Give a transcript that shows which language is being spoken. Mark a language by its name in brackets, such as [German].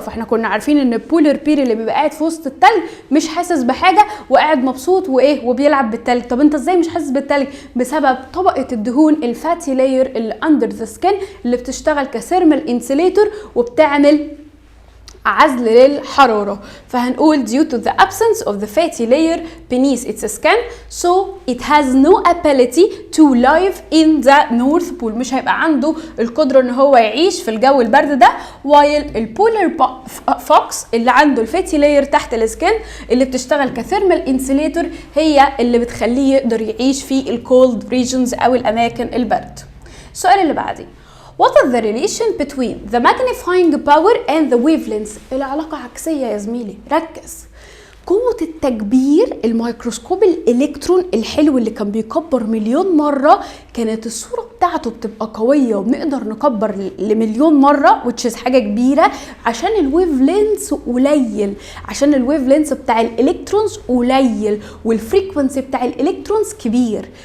[Arabic] فاحنا كنا عارفين ان البولر بير اللي بيبقى قاعد في وسط التلج مش حاسس بحاجه وقاعد مبسوط وايه وبيلعب بالتلج. طب انت ازاي مش حاسس بالتلج؟ بسبب طبقه الدهون الفاتي لاير اللي [English] under the skin [Arabic] اللي بتشتغل كثيرمال انسوليتور وبتعمل عزل للحرارة. فهنقول [English] due to the absence of the fatty layer beneath its skin so it has no ability to live in the north pole، [Arabic] مش هيبقى عنده القدرة ان هو يعيش في الجو البرد ده. while البولر فوكس اللي عنده الفاتي لاير تحت السكن اللي بتشتغل كثيرمال انسوليتور هي اللي بتخليه يقدر يعيش في الكولد ريجنز او الاماكن البرد. السؤال اللي بعديه [English] What is the relation between the magnifying power and the wavelengths؟ [Arabic] العلاقة عكسية يا زميلي، ركز. قوة التكبير، الميكروسكوب الإلكترون الحلو اللي كان بيكبر مليون مرة كانت الصورة بتاعته بتبقى قوية وبنقدر نكبر لمليون مرة which is حاجة كبيرة عشان الويف لينس قليل، عشان الويف لينس بتاع الإلكترونز قليل والفريكونسي بتاع الإلكترونز كبير.